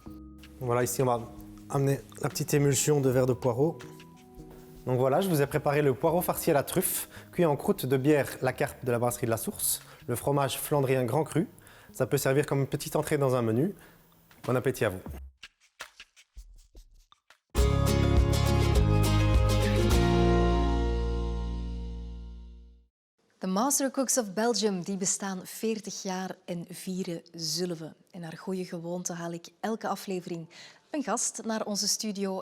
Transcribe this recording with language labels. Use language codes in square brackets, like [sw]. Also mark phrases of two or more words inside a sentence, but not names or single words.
[fr] Voilà, ici on va amener la petite émulsion de verre de poireau. Donc voilà, je vous ai préparé le poireau farci à la truffe, cuit en croûte de bière La Carpe de la brasserie de la Source, le fromage flandrien grand cru. Ça peut servir comme une petite entrée dans un menu. Bon appétit à vous. [nl] De Mastercooks of Belgium die bestaan 40 jaar en vieren zullen we. En naar goede gewoonte haal ik elke aflevering een gast naar onze studio.